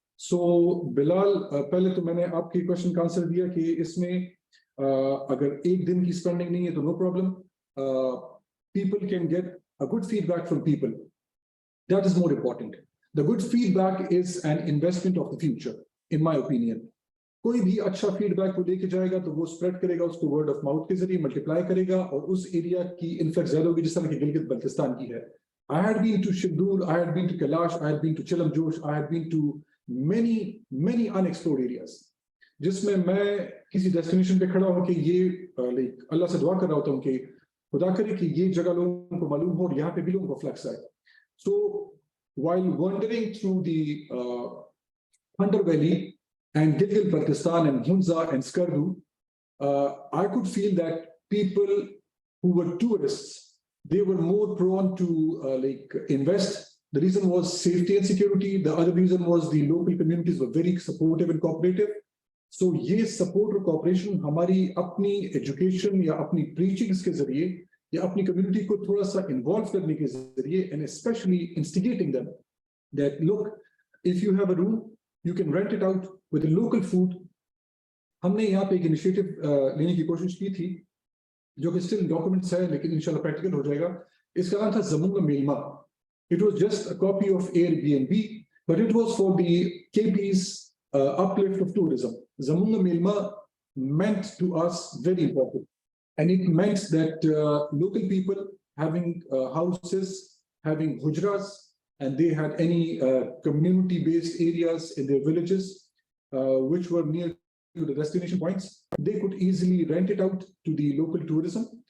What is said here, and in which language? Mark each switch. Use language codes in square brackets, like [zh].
[ur] So بلال, پہلے تو میں نے آپ کی کوشچن کا آنسر دیا کہ اس میں اگر ایک دن کی اسپینڈنگ نہیں ہے تو no problem. [en] People can get a good feedback from people. That is more important. The good feedback is an investment of the future, in my opinion. [ur] کوئی بھی اچھا فیڈ بیک وہ لے کے جائے گا تو وہ اسپریڈ کرے گا, اس کو ورڈ آف ماؤتھ کے ذریعے ملٹیپلائی کرے گا, اور اس ایریا کی انفیکٹ زیادہ ہوگی, جس طرح کہ گلگت بلتستان کی ہے. [en] I had been to Shibdul, I had been to Kailash, I had been to Chilam Josh, I had been to many unexplored areas, [ur] جس میں کسی ڈیسٹینیشن پہ کھڑا ہوں کہ یہ اللہ سے دعا کر رہا ہوتا ہوں کہ خدا کرے کہ یہ جگہ لوگوں کو معلوم ہو اور یہاں پہ بھی لوگوں کو فلیکس آئے. [en] So while wandering through the Khandar Valley and Gilgit-Baltistan and Hunza and Skardu, I could feel that people who were tourists, they were more prone to like invest. The reason was safety and security. The other reason was the local communities were very supportive and cooperative. So [ur] یہ support اور cooperation ہماری اپنی education یا اپنی preachings کے ذریعے یا اپنی community کو تھوڑا سا involve کرنے کے ذریعے, [en] and especially instigating them that look, if you have a room, you can rent it out with the local food. [ur] ہم نے یہاں پہ ایک initiative لینے کی کوشش کی تھی جو کہ still documents ہے لیکن انشاءاللہ practical ہو جائے گا. اس کا نام تھا زمونگا میلما. [en] It was just a copy of Airbnb, but it was for the KP's uplift of tourism. Zamunga Milma meant to us very important, and it meant that local people having houses, having hujras, and they had any community-based areas in their villages which were near to the destination points, they could easily rent it out to the local tourism.